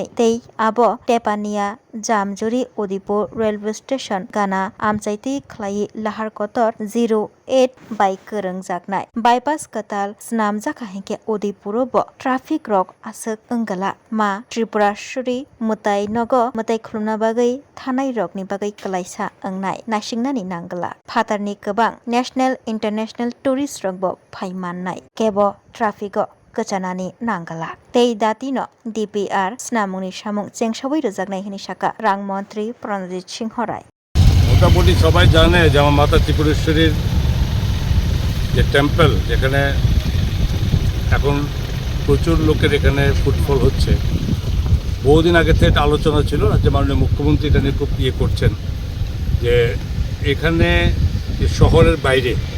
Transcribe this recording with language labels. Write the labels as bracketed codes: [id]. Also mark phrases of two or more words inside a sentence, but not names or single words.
[trp] tei abo tepania jamjuri Udaipur [en] railway station [trp] gana amchaiti khlai lahar kotor 08 by korongjaknai bypass katal snamjakha hingke Udaipuro bo traffic rok asuk ongala ma Tripura Shuri mutai nogo mutai khulumna bagai thanai rokni bagai kalaisa ongnai nasingnani nanggala phatarni kobang [en] national international tourist [trp] rok bo phaimannai kebo traffic o kachanani nanggala tei datino DPR snamungni samung chengsawai rojaknai hini saka rang mantri Pranajit Singhrai [bn] মোটামুটি সবাই জানে যে আমার মাতা ত্রিপুরেশ্বরীর যে টেম্পল যেখানে এখন প্রচুর লোকের এখানে ফুটফল হচ্ছে বহুদিন আগে থেকে একটা আলোচনা ছিল রাজ্যের মাননীয় মুখ্যমন্ত্রী এটা নিয়ে খুব করছেন যে এখানে শহরের বাইরে